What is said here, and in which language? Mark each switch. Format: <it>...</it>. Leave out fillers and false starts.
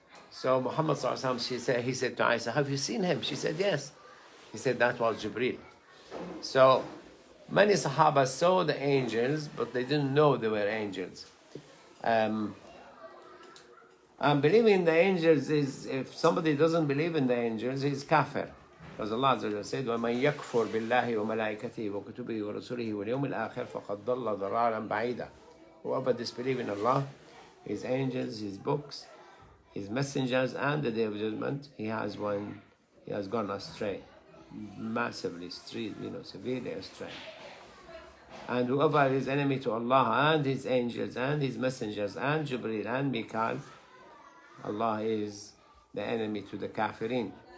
<en>So Muhammad ﷺ, he said to Aisha, "Have you seen him?" She said, "Yes." He said, "That was Jibreel." So many Sahaba saw the angels, but they didn't know they were angels. And believing in the angels is, if somebody doesn't believe in the angels, he's kafir. Because Allah Azza wa said,</en> <ar>وَمَنْ يَكْفُرْ بِاللَّهِ وَمَلَائِكَتِهِ وَكُتُبِهِ وَرُسُلِهِ وَالْيَوْمِ الْآخِرِ فَقَدْ ضَلَّ ضَلَالًا بَعِيدًا.</ar> <en>Whoever disbelieves in Allah, His angels, His books, His messengers, and the Day of Judgment, he has gone astray, massively, severely astray. And whoever is enemy to Allah and His angels and His messengers and Jibreel and Mikael, Allah is the enemy to the Kafirin.</en>